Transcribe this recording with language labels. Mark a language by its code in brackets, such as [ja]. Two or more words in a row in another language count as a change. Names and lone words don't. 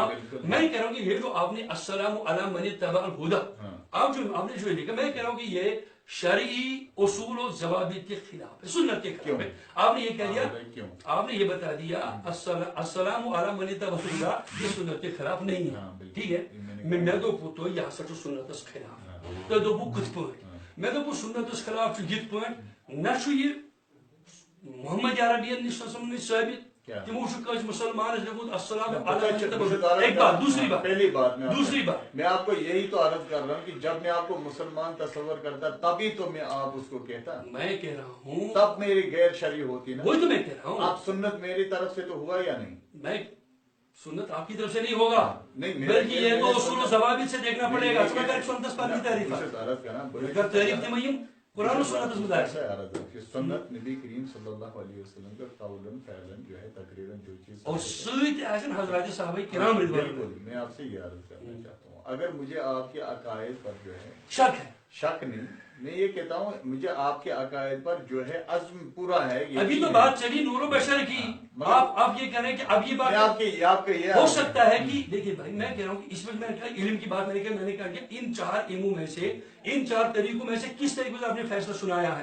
[ur] میں کہہ رہا ہوں کہ یہ جو آپ نے [ar] السلام علی من اتبع الہدی [ur] آپ نے جو لکھا, میں کہہ رہا ہوں کہ یہ شرعی اصول و ضوابط کے خلاف ہے, سنت کے خلاف ہے. آپ نے یہ کہہ دیا, آپ نے یہ بتا دیا [ar] السلام علی من اتبع الہدی [ur] یہ سنت کے خلاف نہیں ہے. ٹھیک ہے, [ks] میں دوپو تو یہ ہسا سنتس خلاف, تو دوپو کت پٲٹھۍ میں دوپو سنتس خلاف یت پٲٹھۍ نہ یہ محمد عربین نش ثابت تمو کس مسلمان لیکن [ar] السلام علیکم. [ur] ایک بات. دوسری بات میں آپ کو یہی تو عرض کر رہا ہوں کہ جب میں آپ کو مسلمان تصور کرتا تبھی تو میں آپ اس کو کہتا. میں کہہ رہا ہوں تب میری غیر شرعی ہوتی نا. وہی تو میں کہہ رہا ہوں. آپ سنت میری طرف سے تو ہوا یا نہیں؟ میں سنت آپ کی طرف سے نہیں ہوگا, بلکہ یہ تو اصول و ضوابط سے دیکھنا پڑے گا. سنت پر کی تعریف قرآن و سنت سنت نبی کریم [ar] صلی اللہ علیہ وسلم [ur] کا قولاً فعلاً جو ہے تقریراً جو چیز [ks] اور سۭتۍ آسن حضرات صحابہ کرام رضوان اللہ. [ur] میں آپ سے یہ عرض کرنا چاہتا ہوں, اگر مجھے آپ کے عقائد پر جو ہے شک نہیں, میں یہ کہتا ہوں مجھے آپ کے عقائد پر جو ہے عزم پورا ہے. ابھی تو بات چلی نور و بشر کی, آپ یہ کہہ رہے ہیں کہ اب یہ بات ہو سکتا ہے کہ دیکھیے بھائی میں کہہ رہا ہوں کہ اس وقت میں نے علم کی بات میں نے کہا کہ ان 4 علموں میں سے ان 4 طریقوں میں سے کس طریقے سے آپ نے فیصلہ سنایا ہے.